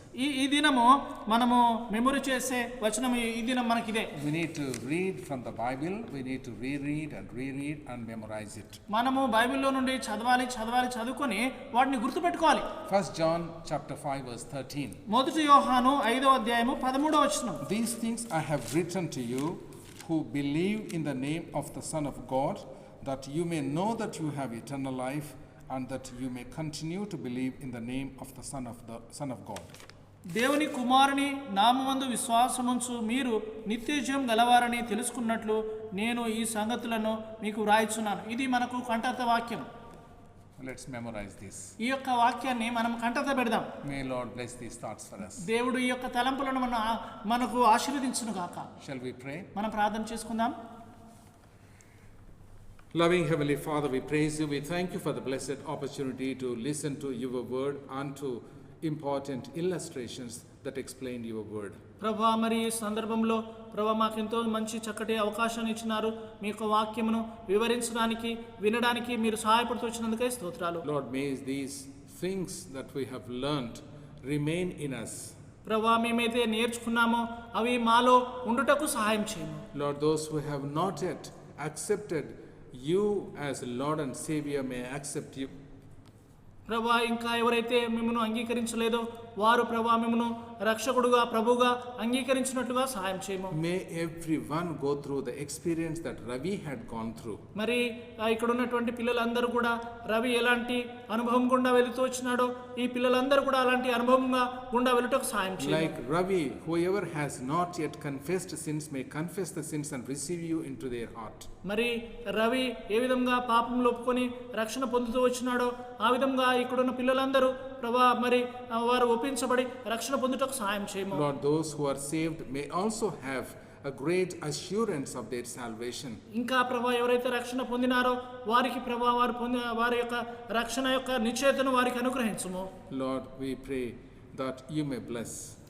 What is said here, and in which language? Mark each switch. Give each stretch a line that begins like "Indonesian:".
Telugu: ఈ దినము మనము మెమొరీ చేసే వచనం ఈ దినం మనకిదే.
English: We need to read from the Bible. We need to reread and memorize it.
Telugu: మనము బైబిల్లో నుండి చదువుకొని వాటిని గుర్తుపెట్టుకోవాలి.
English: 1 John chapter 5 verse 13.
Telugu: మొదటి యోహాను 5వ అధ్యాయము 13వ వచనం.
English: These things I have written to you who believe in the name of the Son of God, that you may know that you have eternal life, and that you may continue to believe in the name of the Son of God.
Telugu: దేవుని కుమారుని నామమందు విశ్వాసముంచు మీరు నిత్య జీవం గలవారని తెలుసుకున్నట్లు నేను ఈ సంగతులను మీకు వ్రాయిచున్నాను. ఇది మనకు కంఠత వాక్యం.
English: Let's memorize this.
Telugu: ఈ యొక్క వాక్యాన్ని మనం కంఠత పెడదాం.
English: May Lord bless these thoughts for us.
Telugu: దేవుడు ఈ యొక్క తలంపులను మనకు ఆశీర్వదించును గాక.
English: Shall we pray?
Telugu: మనం ప్రార్థన చేసుకుందాం.
English: Loving Heavenly Father, we praise you. We thank you for the blessed opportunity to listen to your word and to important illustrations that explain your word.
Telugu: ప్రభా, మరి ఈ సందర్భంలో ప్రభా మాకు ఎంతో మంచి చక్కటి అవకాశాన్ని ఇచ్చినారు. మీ యొక్క వాక్యమును వివరించడానికి వినడానికి మీరు సహాయపడుతూ వచ్చినందుకే స్తోత్రాలు.
English: Lord, may these things that we have learned remain in us.
Telugu: ప్రభా, మేమైతే నేర్చుకున్నామో అవి మాలో ఉండుటకు సహాయం చేయము.
English: Lord, those who have not yet accepted you as Lord and Savior may accept you.
Telugu: ప్రభా, ఇంకా ఎవరైతే మిమ్మల్ని అంగీకరించలేదో వారు ప్రభా మిమ్మల్ని రక్షకుడుగా ప్రభుగా అంగీకరించినట్లుగా సహాయం చేయము.
English: May everyone go through the experience that Ravi had gone through.
Telugu: మరి ఇక్కడ ఉన్నటువంటి పిల్లలందరూ కూడా రవి ఎలాంటి అనుభవం గుండా వెళుతూ వచ్చినాడో ఈ పిల్లలందరూ కూడా అలాంటి అనుభవంగా గుండా వెళ్ళుటకు సహాయం చేయము.
English: Like Ravi, whoever has not yet confessed sins may confess the sins and receive you into their heart.
Telugu: మరి రవి ఏ విధంగా పాపంలో ఒప్పుకొని రక్షణ పొందుతూ వచ్చినాడో ఆ విధంగా ఇక్కడున్న పిల్లలందరూ ప్రభా మరి వారు ఒప్పించబడి రక్షణ పొందుటకు సహాయం చేయము.
English: Lord, those who are saved may also have a great assurance of their salvation.
Telugu: ఇంకా ప్రభా ఎవరైతే రక్షణ పొందినారో వారికి ప్రభా వారి యొక్క రక్షణ యొక్క నిశ్చయతను వారికి అనుగ్రహించుము.
English: Lord, we pray that you may bless.